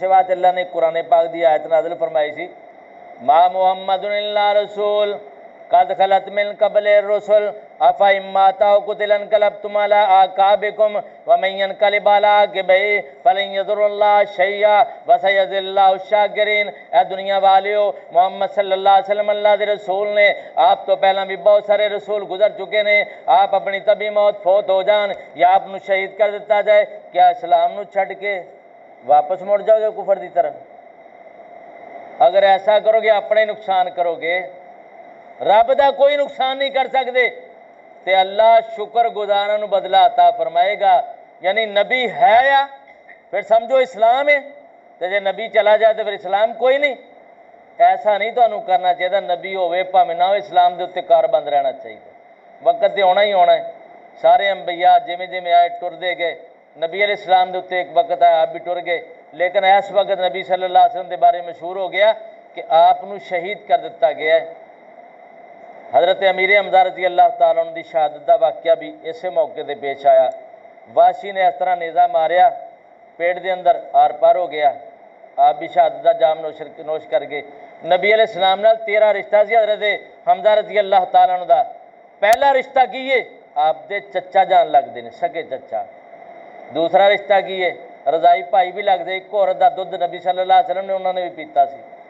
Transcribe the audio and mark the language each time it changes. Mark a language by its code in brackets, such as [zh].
[pa] اس بات اللہ نے قرآن پاک دی آیت نازل فرمائی سی [ar] ما محمد الا رسول قد خلت من قبل الرسل افإن مات أو قتل انقلبتم على أعقابكم ومن ينقلب على عقبيه فلن يضر الله شيئا وسيجزي الله الشاکرین. [pa] اے دنیا والیو, محمد صلی اللہ علیہ وسلم اللہ دے رسول نے. آپ تو پہلا بھی بہت سارے رسول گزر چکے نے. آپ اپنی طبی موت فوت ہو جان یا آپ نو شہید کر دیتا جائے, کیا اسلام نو چھڈ کے واپس مڑ جاؤ گے کفر دی طرف؟ اگر ایسا کرو گے اپنے نقصان کرو گے, رب دا کوئی نقصان نہیں کر سکتے. تے اللہ شکر گزاراں نو بدلہ عطا فرمائے گا. یعنی نبی ہے یا پھر سمجھو اسلام ہے, تے جے نبی چلا جائے تو پھر اسلام کوئی نہیں. ایسا نہیں تمہیں کرنا چاہیے. نبی ہوے بھاویں نہ ہو, اسلام دے اتنے کاربند رہنا چاہیے. وقت تے ہونا ہی ہونا ہے. سارے انبیاء جویں جویں آئے ٹردے گئے. نبی علیہ السلام دے اتنے ایک وقت آیا آپ بھی ٹر گئے. لیکن اس وقت نبی صلی اللہ علیہ وسلم دے بارے مشہور ہو گیا کہ آپ نو شہید کر دیتا گیا ہے. حضرت امیر حمزہ رضی اللہ تعالیٰ عنہ دی شہادت دا واقعہ بھی اسی موقع تے پیش آیا. واشی نے اس طرح نیزہ ماریا, پیٹ دے اندر آر پار ہو گیا. آپ بھی شہادت دا جام نوش کر گئے. نبی علیہ السلام نال 13 رشتہ سی حضرت حمزہ رضی اللہ تعالیٰ عنہ دا. پہلا رشتہ کی ہے آپ دے چچا جان لگتے ہیں, سکے چچا. دوسرا رشتہ کی ہے رضائی بھائی بھی لگتے. ایک عورت دا دودھ نبی صلی اللہ علیہ وسلم نے انہوں نے بھی پیتا سی.